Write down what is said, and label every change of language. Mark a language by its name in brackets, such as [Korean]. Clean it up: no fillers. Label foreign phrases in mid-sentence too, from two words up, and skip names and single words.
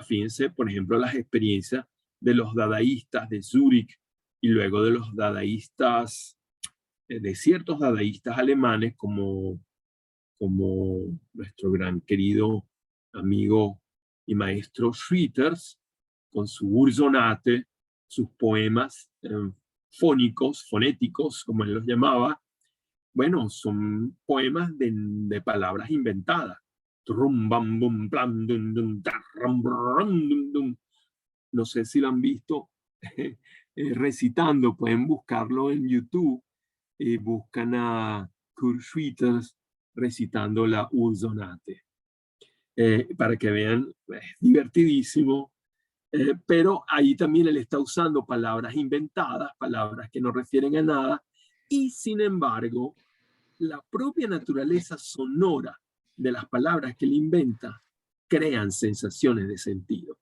[Spanish] Fíjense, por ejemplo, las experiencias de los dadaístas de Zúrich y luego de los dadaístas, de ciertos dadaístas alemanes como nuestro gran querido amigo y maestro Schwitters, con su Ursonate, sus poemas fónicos, fonéticos, como él los llamaba, bueno, son poemas de palabras inventadas. Trum, bam, bum, plam, dum, dum, tarram, brum, dum, dum. No sé si lo han visto recitando, pueden buscarlo en YouTube y buscan a Kurt Schwitters recitando la Ursonate. Para que vean, es divertidísimo, pero ahí también él está usando palabras inventadas, palabras que no refieren a nada, y sin embargo, la propia naturaleza sonora de las palabras que él inventa crean sensaciones de sentido.